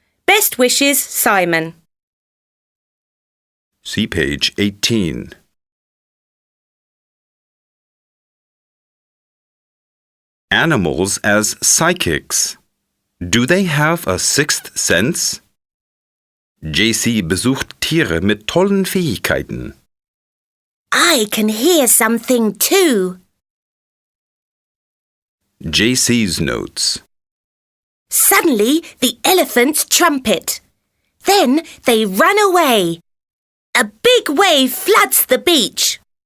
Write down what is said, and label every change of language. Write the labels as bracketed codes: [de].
[en] Best wishes, Simon. See page 18. Animals as psychics. Do they have a sixth sense? [de] JC besucht Tiere mit tollen Fähigkeiten. [en] I can hear something too. JC's notes. Suddenly, the elephants trumpet. Then they run away. A big wave floods the beach.